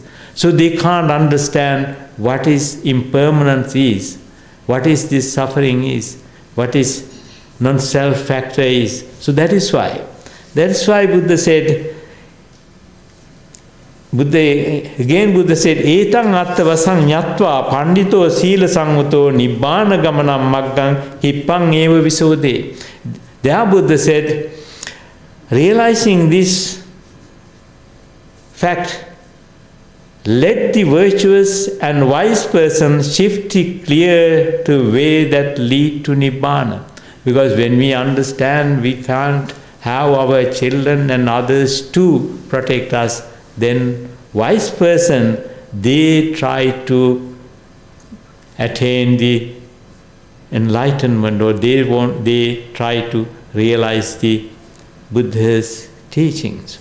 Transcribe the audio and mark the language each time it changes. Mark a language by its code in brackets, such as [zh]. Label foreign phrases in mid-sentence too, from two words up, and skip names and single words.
[en] So they can't understand what is impermanence is, what is this suffering is, what is non-self factor is. So that is why Buddha said, Buddha said, [pi] Etang attavasang nyatva pandito sila sanguto nibbana gamanam maggang hippang eva visode. [en] There Buddha said, realizing this fact, let the virtuous and wise person shift clear to way that lead to Nibbana. Because when we understand we can't have our children and others to protect us, then wise person, they try to attain the enlightenment, or they try to realize the Buddha's teachings.